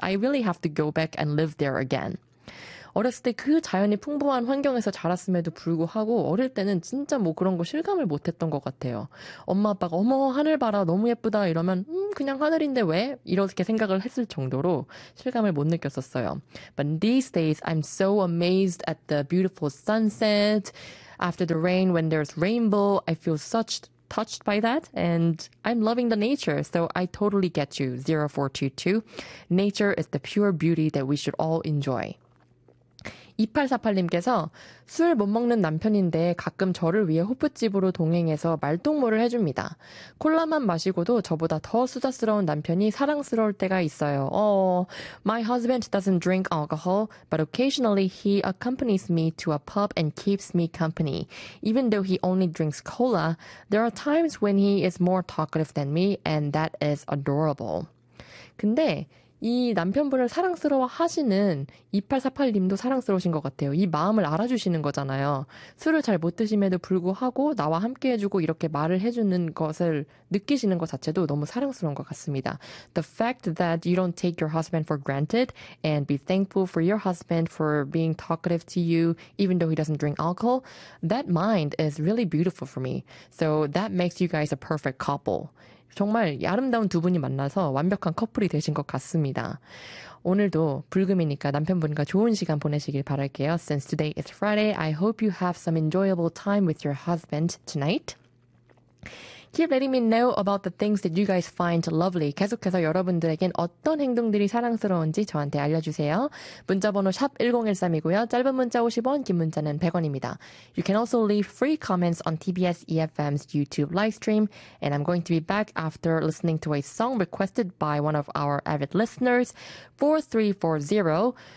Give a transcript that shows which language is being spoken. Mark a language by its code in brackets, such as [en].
[en] I really have to go back and live there again. [ko] 어렸을 때 그 자연이 풍부한 환경에서 자랐음에도 불구하고 어릴 때는 진짜 뭐 그런 거 실감을 못했던 것 같아요. 엄마 아빠가 어머 하늘 봐라 너무 예쁘다 이러면 그냥 하늘인데 왜? 이렇게 생각을 했을 정도로 실감을 못 느꼈었어요. [en] But these days I'm so amazed at the beautiful sunset. After the rain, when there's rainbow, I feel such touched by that. And I'm loving the nature. So I totally get you, 0422. Nature is the pure beauty that we should all enjoy. [ko] 2848님께서 술 못 먹는 남편인데 가끔 저를 위해 호프집으로 동행해서 말동무를 해줍니다. 콜라만 마시고도 저보다 더 수다스러운 남편이 사랑스러울 때가 있어요. [en] My husband doesn't drink alcohol, but occasionally he accompanies me to a pub and keeps me company. Even though he only drinks cola, there are times when he is more talkative than me, and that is adorable. [ko] 근데 이 남편분을 사랑스러워 하시는 2848님도 사랑스러우신 것 같아요. 이 마음을 알아주시는 거잖아요. 술을 잘 못 드심에도 불구하고 나와 함께 해주고 이렇게 말을 해주는 것을 느끼시는 것 자체도 너무 사랑스러운 것 같습니다. [en] The fact that you don't take your husband for granted and be thankful for your husband for being talkative to you even though he doesn't drink alcohol, that mind is really beautiful for me. So that makes you guys a perfect couple. [ko] 정말 아름다운 두 분이 만나서 완벽한 커플이 되신 것 같습니다. 오늘도 불금이니까 남편분과 좋은 시간 보내시길 바랄게요. [en] Since today is Friday, I hope you have some enjoyable time with your husband tonight. Keep letting me know about the things that you guys find lovely. [ko] 계속해서 여러분들에겐 어떤 행동들이 사랑스러운지 저한테 알려주세요. 문자번호 샵1013이고요. 짧은 문자 50원, 긴 문자는 100원입니다. [en] You can also leave free comments on TBS EFM's YouTube live stream. And I'm going to be back after listening to a song requested by one of our avid listeners, 4340.